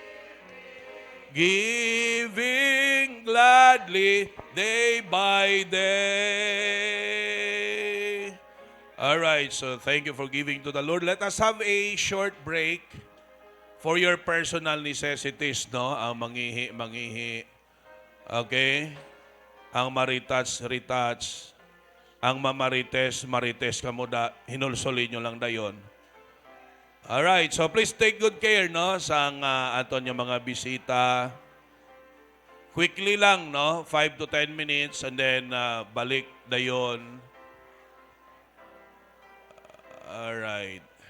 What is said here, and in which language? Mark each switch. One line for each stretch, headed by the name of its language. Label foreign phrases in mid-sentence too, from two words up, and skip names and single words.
English: Giving gladly day by day. All right, so thank you for giving to the Lord. Let us have a short break for your personal necessities, no?
Hiligaynon: Ang mangihi. Okay? Ang maritats, ang marites kamo da, hinulsuli nyo lang dayon.
English: All right, so please take good care, no?
Hiligaynon: Sa aton yung mga bisita. Quickly lang, no?
English: 5 to 10 minutes and then balik dayon. All right.